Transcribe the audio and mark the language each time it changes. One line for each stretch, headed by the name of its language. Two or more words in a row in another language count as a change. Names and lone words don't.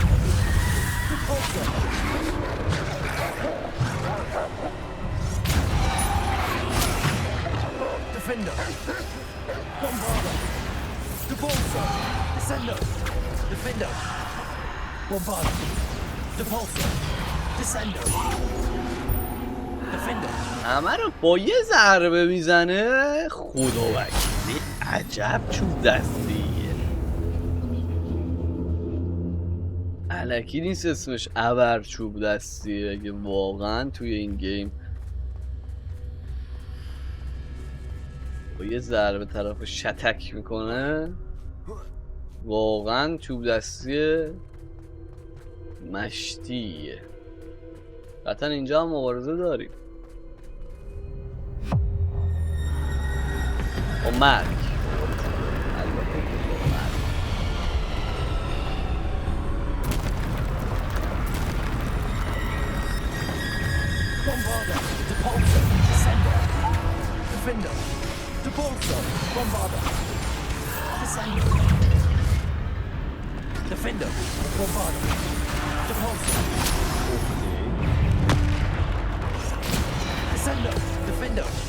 English: Defender. Bombarder. Depulsor. Descender. Defender. Bombarder. Depulsor. Descender. Defender.
Persian: همه رو با یه ضربه میزنه. خدا وکیلی عجب چوب دستیه. الکی نیست اسمش ابر چوب دستیه. اگه واقعا توی این گیم با یه ضربه طرف شتک میکنه واقعا چوب دستی مشتیه. قطعا اینجا هم مبارزه داریم با مرگ.
English: Bombarder, Depulsor, Descender, Defender, Depulsor, Bombarder, Descender, Defender, Bombarder, Depulsor, Descender, Defender.